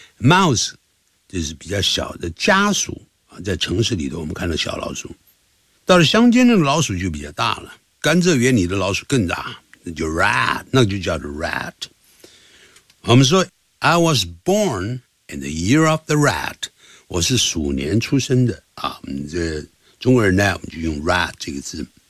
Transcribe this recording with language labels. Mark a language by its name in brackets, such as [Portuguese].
[Chinese] mouse 这是比较小的家鼠啊，在城市里头我们看到小老鼠，到了乡间那个老鼠就比较大了，甘蔗园里的老鼠更大，那就 rat， 那就叫做 rat。我们说。 [English] I was born in the year of the rat. [Chinese] 我是鼠年出生的啊。这中国人呢，我们就用 rat 这个字。